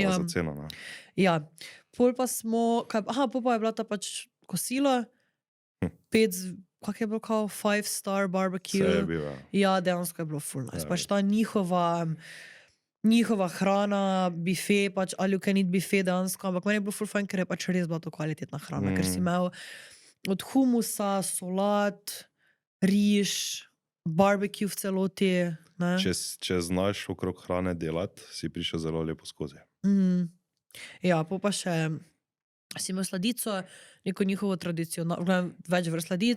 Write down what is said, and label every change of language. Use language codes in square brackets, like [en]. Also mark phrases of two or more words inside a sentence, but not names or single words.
[sl] Ja. za ceno, ne. Ja, pol pa smo, pol pa je bila ta pač kosilo, 5, kak je bilo kao, 5-star Vse je barbecue. bil, ja. Ja, dejansko je bilo [en] full nice. [sl] Ja. Pač ta njihova hrana, bife, pač [en] all you can eat [sl] bife dejansko, ampak meni je bilo full fajn, ker je pač res bila to kvalitetna hrana, ker si imel od humusa, solat, riž, barbecue v celoti, ne? Če znaš okrog hrane delati, si prišel zelo lepo skozi. Ja, pol pa še si imel sladico, neko njihovo tradicionalno, več vrst sladic.